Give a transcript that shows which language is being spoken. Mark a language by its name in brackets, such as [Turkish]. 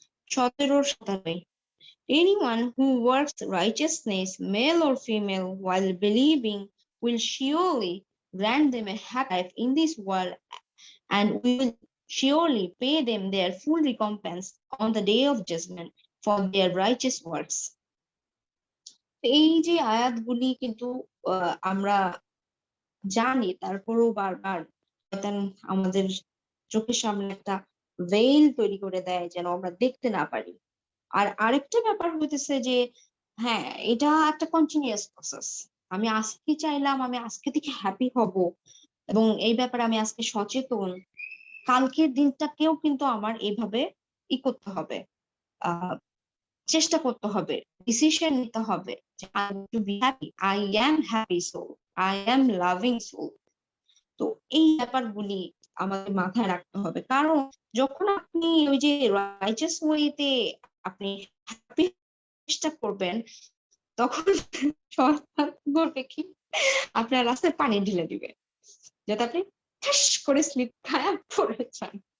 [English] ১৭-৫৭ Anyone who works righteousness, male or female, while believing will surely grant them a happy life in this world and will surely pay them their full recompense on the day of judgment for their righteous works. [Bangla] এই যে আয়াতগুলি কিন্তু আমরা জানি তারপরেও বারবার শয়তান আমাদের চোখের সামনে একটা ভেইল তৈরি করে দেয় যেন আমরা দেখতে না পারি। আর আরেকটা ব্যাপার হইতেছে যে হ্যাঁ, এটা একটা কন্টিনিউয়াস প্রসেস। আমি আজকে চাইলাম আমি আজকে থেকে হ্যাপি হব এবং এই ব্যাপারে আমি আজকে সচেতন। কালকের দিনটাকেও কিন্তু আমার এইভাবে করতে হবে। আ চেষ্টা করতে হবে। ডিসিশন নিতে হবে যে [English] I want to be happy. I am happy soul. I am loving soul. [Bangla] তো এই ব্যাপারগুলি আমাদের মাথায় রাখতে হবে। কারণ যখন আপনি ওই যে righteous way তে আপনি হ্যাপি চেষ্টা করবেন, তখন শয়তান করবে কি? আপনার রাস্তায় পানি ঢেলে দিবে। যাতে আপনি ঠাস করে স্লিপ খায়া পড়ে যান।